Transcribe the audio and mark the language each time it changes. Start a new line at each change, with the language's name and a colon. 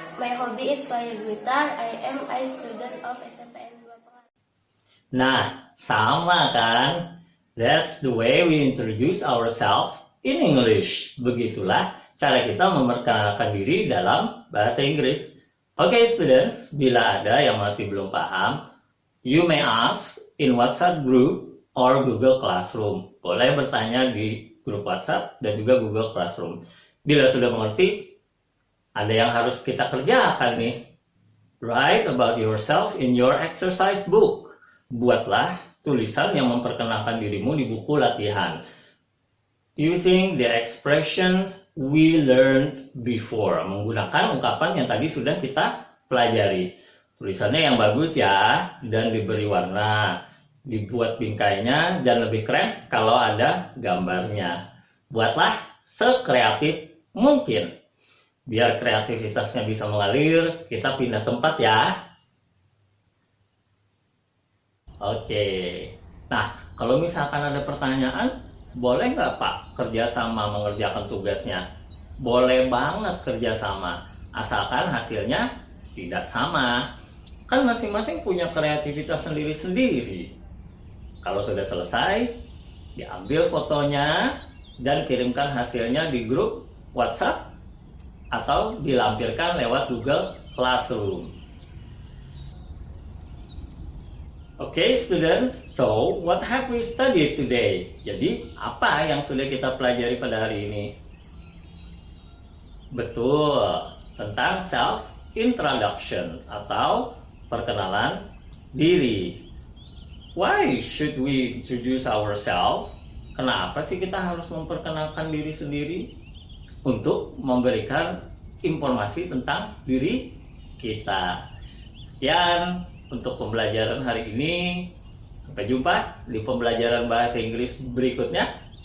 English: My hobby is playing guitar. I am a student of SMPN 2 Pengaruh.
Indonesian: Nah, sama kan?
English: That's the way we introduce ourselves in English.
Indonesian: Begitulah cara kita memperkenalkan diri dalam bahasa Inggris.
English: Oke, students,
Indonesian: bila ada yang masih belum paham,
English: you may ask in WhatsApp group or Google Classroom.
Indonesian: Boleh bertanya di grup WhatsApp dan juga Google Classroom. Bila sudah mengerti, ada yang harus kita kerjakan nih.
English: Write about yourself in your exercise book.
Indonesian: Buatlah tulisan yang memperkenalkan dirimu di buku latihan.
English: Using the expressions we learned before.
Indonesian: Menggunakan ungkapan yang tadi sudah kita pelajari. Tulisannya yang bagus ya, dan diberi warna. Dibuat bingkainya dan lebih keren kalau ada gambarnya. Buatlah sekreatif mungkin. Biar kreativitasnya bisa mengalir, kita pindah tempat ya. Oke, nah kalau misalkan ada pertanyaan, boleh nggak Pak kerjasama mengerjakan tugasnya? Boleh banget kerjasama, asalkan hasilnya tidak sama. Kan masing-masing punya kreativitas sendiri-sendiri. Kalau sudah selesai, diambil fotonya dan kirimkan hasilnya di grup WhatsApp atau dilampirkan lewat Google Classroom.
English: Okay, students, so what have we studied today?
Indonesian: Jadi, apa yang sudah kita pelajari pada hari ini? Betul, tentang self-introduction atau perkenalan diri.
English: Why should we introduce ourselves?
Indonesian: Kenapa sih kita harus memperkenalkan diri sendiri? Untuk memberikan informasi tentang diri kita. Sekian untuk pembelajaran hari ini. Sampai jumpa di pembelajaran bahasa Inggris berikutnya.